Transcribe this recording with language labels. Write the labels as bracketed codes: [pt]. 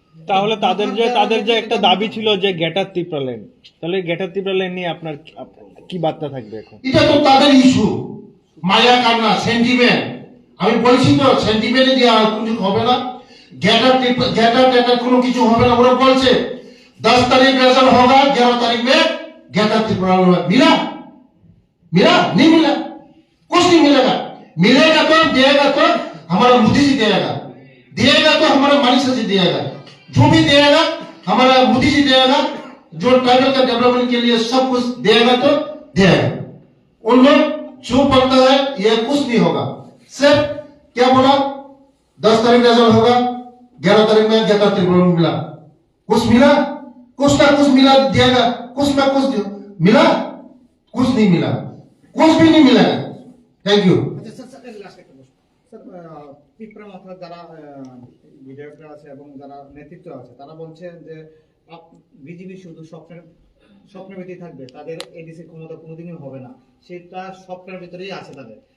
[bn] তাহলে তাদের যে একটা দাবি ছিল যে গ্রেটার ত্রিপুরা ল্যান্ড, তাহলে গ্রেটার ত্রিপুরা ল্যান্ড নিয়ে আপনার কি বার্তা থাকবে এখন? এটা তো তাদের ইস্যু, মায়া কান্না, সেন্টিমেন্ট। আমি বলছি তো সেন্টিমেন্টে দিয়ে আর কিছু হবে না, গ্যাটার কোনো কিছু হবে না। ওরা বলছে [hi] 10 तारीख रेजल्ट होगा, 11 तारीख में ग्रेटर त्रिपुरा मिला नहीं मिला, कुछ नहीं मिलेगा। मिलेगा तो देगा तो हमारा मोदी जी देगा तो हमारा मनीष जी देगा, जो भी देगा हमारा मोदी जी देगा, जो ट्राइबल का डेवलपमेंट के लिए सब कुछ देगा तो देगा। उन लोग जो बोलता है ये कुछ नहीं होगा। सिर्फ क्या बोला, 10 तारीख रिजल्ट होगा, 11 तारीख में ग्रेटर त्रिपुरा मिला, कुछ मिला, कुछ ना कुछ मिला देगा, कुछ ना कुछ मिला, कुछ नहीं मिला, कुछ भी नहीं मिला। [en] Thank you. [bn] আচ্ছা স্যার, লাস্ট একটা প্রশ্ন স্যার। পিঁপড়া মাথার যারা বিধায়করা আছে এবং যারা নেতৃত্ব আছে তারা বলছেন যে বিজেপি শুধু স্বপ্নের ভিতরেই থাকবে, তাদের এডিসি ক্ষমতা কোনোদিনই হবে না, সেটা স্বপ্নের ভিতরেই আছে তাদের।